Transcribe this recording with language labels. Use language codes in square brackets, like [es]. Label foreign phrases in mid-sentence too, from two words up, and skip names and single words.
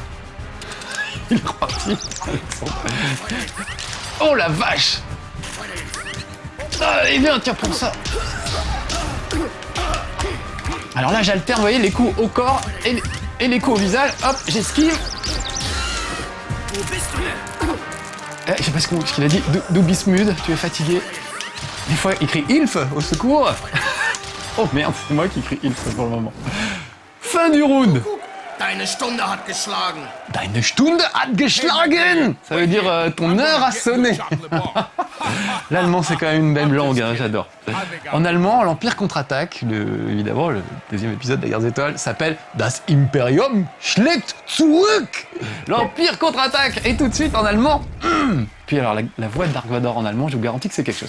[fr] Il est reparti. Oh la vache! Allez, viens, tiens, pour ça. Alors là, j'alterne, vous voyez, les coups au corps et les coups au visage. Hop, j'esquive. Je sais pas ce qu'il a dit. [de] Du bist müde, [fr] tu es fatigué. Des fois, il crie Hilfe, au secours. Oh merde, c'est moi qui crie Hilfe pour le moment. Fin du round. [de] Deine Stunde hat geschlagen. Deine Stunde hat geschlagen. [fr] Ça veut dire ton heure a sonné. L'allemand, c'est quand même une belle langue, hein, j'adore. En allemand, l'Empire contre-attaque, évidemment, le deuxième épisode de la Guerre des Étoiles, s'appelle Das Imperium schlägt zurück. L'Empire contre-attaque. Et tout de suite en allemand. Puis alors, la voix de Dark Vador en allemand, je vous garantis que c'est quelque chose.